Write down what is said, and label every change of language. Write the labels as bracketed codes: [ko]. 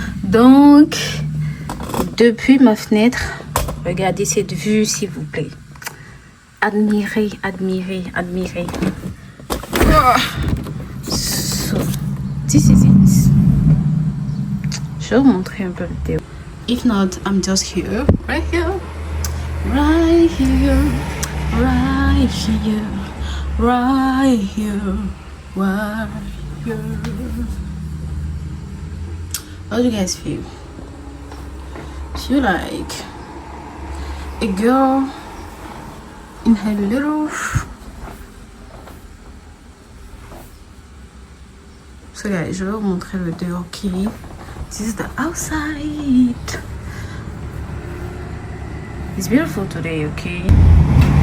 [fr] Donc, depuis ma fenêtre, regardez cette vue s'il vous plaît. Admirez, admirez, admirez. [en] So, this is it. [fr] Je vais vous montrer un peu le vidéo. [en] If not, I'm just here, right here, right here, right here, right here, right here. How do you guys feel? Feel like a girl in her little. So guys, [fr] je vais vous montrer le dehors qui. [en] This is the outside. It's beautiful today, okay?